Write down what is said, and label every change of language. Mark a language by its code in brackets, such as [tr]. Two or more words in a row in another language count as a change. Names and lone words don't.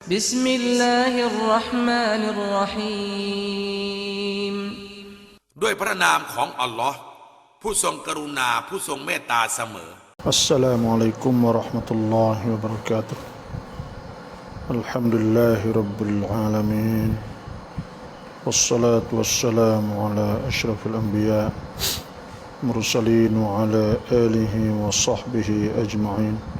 [ar] بسم الله الرحمن الرحيم [th] ด้วยพระนามของอัลลอฮ์ผู้ทรงกรุณาผู้ทรงเมตตาเสมอ [ar] السلام عليكم ورحمة الله وبركاته الحمد لله رب العالمين والصلاة والسلام على أشرف الأنبياء مرسلين وعلى آله وصحبه أجمعين